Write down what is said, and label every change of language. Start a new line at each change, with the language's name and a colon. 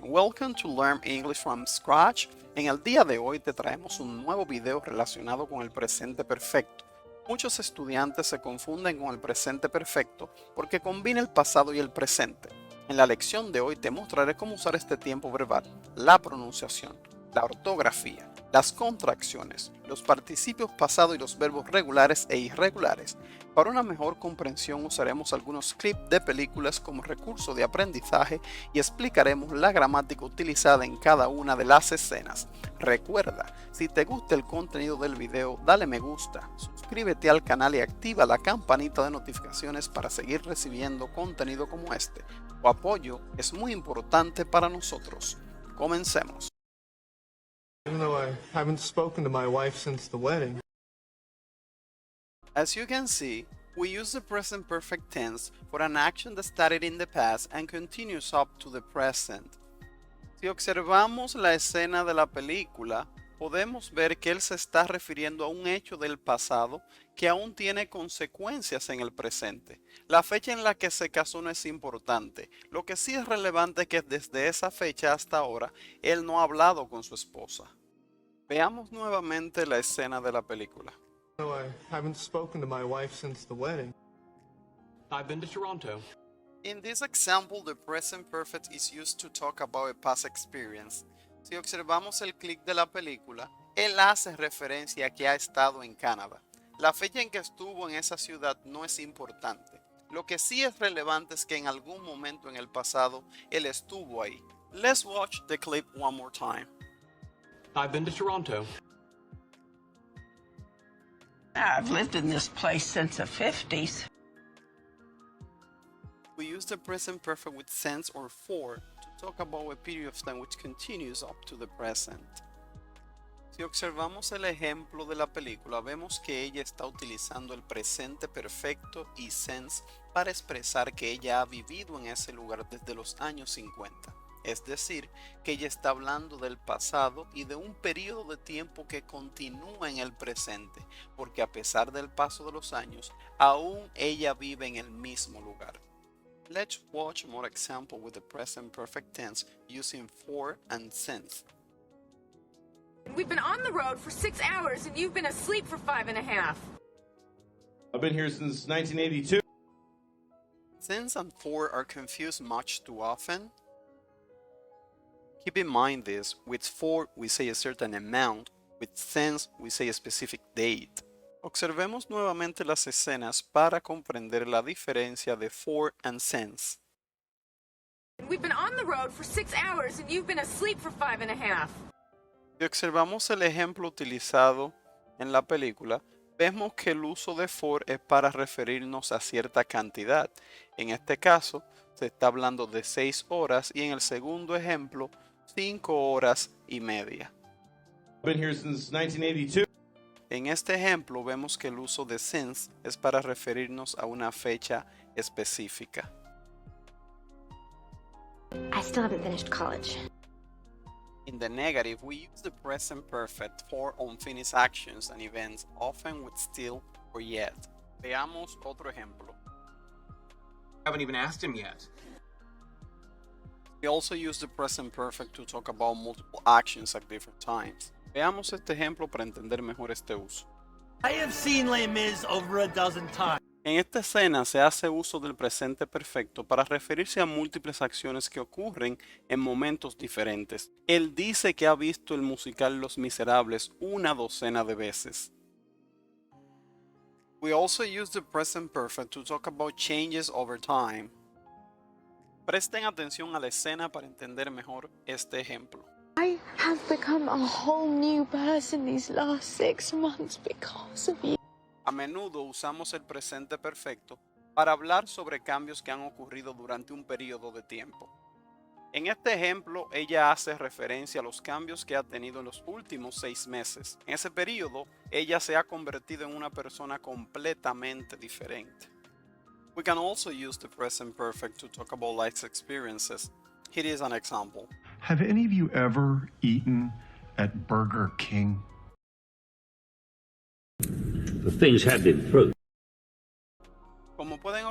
English: Welcome to Learn English from Scratch.
Spanish: En el día de hoy te traemos un nuevo video relacionado con el presente perfecto. Muchos estudiantes se confunden con el presente perfecto porque combina el pasado y el presente. En la lección de hoy te mostraré cómo usar este tiempo verbal, la pronunciación, la ortografía, las contracciones, los participios pasados y los verbos regulares e irregulares. Para una mejor comprensión usaremos algunos clips de películas como recurso de aprendizaje y explicaremos la gramática utilizada en cada una de las escenas. Recuerda, si te gusta el contenido del video, dale me gusta, suscríbete al canal y activa la campanita de notificaciones para seguir recibiendo contenido como este. Tu apoyo es muy importante para nosotros. Comencemos.
English: Even though I haven't spoken to my wife since the wedding. As you can see, we use the present perfect tense for an action that started in the past and continues up to the present.
Spanish: Si observamos la escena de la película, podemos ver que él se está refiriendo a un hecho del pasado que aún tiene consecuencias en el presente. La fecha en la que se casó no es importante. Lo que sí es relevante es que desde esa fecha hasta ahora, él no ha hablado con su esposa. Veamos nuevamente la escena de la película.
English: No, I haven't spoken to my wife since the wedding. I've been to Toronto. In this example, the present perfect is used to talk about a past experience.
Spanish: Si observamos el clic de la película, él hace referencia a que ha estado en Canadá. La fecha en que estuvo en esa ciudad no es importante. Lo que sí es relevante es que en algún momento en el pasado él estuvo ahí.
English: Let's watch the clip one more time. I've been to Toronto. I've lived in this place since the 50s. We use the present perfect with since or for to talk about a period of time which continues up to the present.
Spanish: Si observamos el ejemplo de la película, vemos que ella está utilizando el presente perfecto y since para expresar que ella ha vivido en ese lugar desde los años 50. Es decir, que ella está hablando del pasado y de un periodo de tiempo que continúa en el presente, porque a pesar del paso de los años, aún ella vive en el mismo lugar.
English: Let's watch more examples with the present perfect tense using for and since. We've been on the road for 6 hours and you've been asleep for 5.5. I've been here since 1982. Since and for are confused much too often. Keep in mind this, with for we say a certain amount, with since we say a specific date.
Spanish: Observemos nuevamente las escenas para comprender la diferencia de for and since.
English: We've been on the road for 6 hours and you've been asleep for 5.5.
Spanish: Si observamos el ejemplo utilizado en la película, vemos que el uso de for es para referirnos a cierta cantidad. En este caso, se está hablando de 6 horas y en el segundo ejemplo, 5 horas y media.
English: I've been here since 1982.
Spanish: En este ejemplo vemos que el uso de since es para referirnos a una fecha específica.
English: I still haven't finished college. In the negative, we use the present perfect for unfinished actions and events, often with still or yet.
Spanish: Veamos otro ejemplo.
English: I haven't even asked him yet. We also use the present perfect to talk about multiple actions at different times.
Spanish: Veamos este ejemplo para entender mejor este uso.
English: I have seen Les Mis over a dozen times.
Spanish: En esta escena se hace uso del presente perfecto para referirse a múltiples acciones que ocurren en momentos diferentes. Él dice que ha visto el musical Los Miserables una docena de veces.
English: We also use the present perfect to talk about changes over time.
Spanish: Presten atención a la escena para entender mejor este ejemplo.
English: I have become a whole new person these last 6 months because of you.
Spanish: A menudo usamos el presente perfecto para hablar sobre cambios que han ocurrido durante un periodo de tiempo. En este ejemplo, ella hace referencia a los cambios que ha tenido en los últimos 6 meses. En ese periodo, ella se ha convertido en una persona completamente diferente.
English: We can also use the present perfect to talk about life's experiences. Here is an example. Have any of you ever eaten at Burger King? The things have been proved.
Spanish: Como pueden